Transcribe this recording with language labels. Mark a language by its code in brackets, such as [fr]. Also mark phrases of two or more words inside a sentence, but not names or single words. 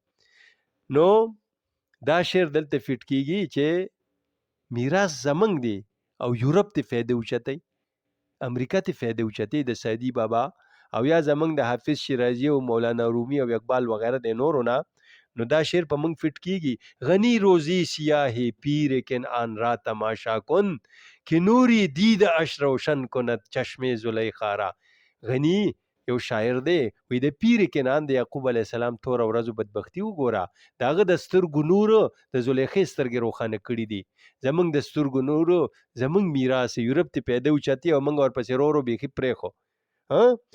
[ps] نو دا شعر دلته فټ کیږي چې میراث زمونږ دی او یورپ ته فایده اوچتوي، امریکا ته فایده اوچتوي د سعدي بابا او یا زمونږ د حافظ شیرازي او مولانا رومي او اقبال وغیرہ د نورو نه. نو دا شعر په مونږ فټ کیږي. [fa] غنی روزی سیاه پیر کنعان را تماشا کن، که نوری دید اش روشن کند چشم زلیخا را. [ps] غنی یو شاعر دی، وی د پیر کنعان د یعقوب علیه السلام تور ورځو بدبختی وګوره، د هغه د سترګو نور د زلیخې سترګې روښانه کړي دي. زمونږ د سترګو نور زمونږ میراث یورپ ته پیدا اوچتي او موږ ورپسې ورو بیخي پرېښو.